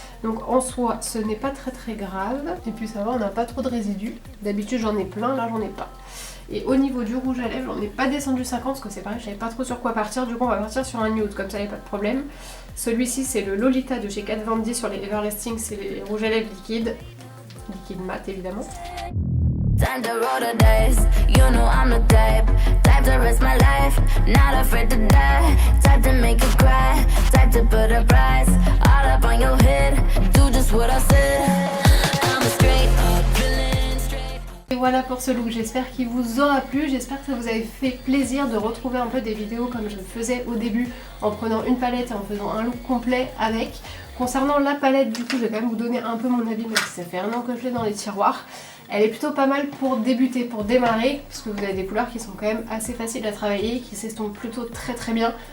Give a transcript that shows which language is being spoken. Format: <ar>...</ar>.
<fr>Donc en soi, ce n'est pas très grave. Et puis ça va, on n'a pas trop de résidus. D'habitude, j'en ai plein, là j'en ai pas. Et au niveau du rouge à lèvres, j'en ai pas descendu 50 parce que c'est pareil, je savais pas trop sur quoi partir. Du coup, on va partir sur un nude, comme ça, il n'y a pas de problème. Celui-ci, c'est le Lolita de chez Kat Von D sur les Everlasting, c'est les rouges à lèvres liquides. Liquide mat, évidemment.</fr> <en>Time to roll the dice, you know I'm the type to risk my life, not afraid to die, type to make you cry, type to put a price, all up on your head, do just what I said, I'm a straight up villain, straight up.</en> <fr>Et voilà pour ce look, j'espère qu'il vous aura plu, j'espère que ça vous a fait plaisir de retrouver un peu des vidéos comme je le faisais au début, en prenant une palette et en faisant un look complet avec. Concernant la palette, du coup, je vais quand même vous donner un peu mon avis, même si ça fait un an que je l'ai dans les tiroirs. Elle est plutôt pas mal pour débuter, pour démarrer, parce que vous avez des couleurs qui sont quand même assez faciles à travailler, qui s'estompent plutôt très bien.</fr>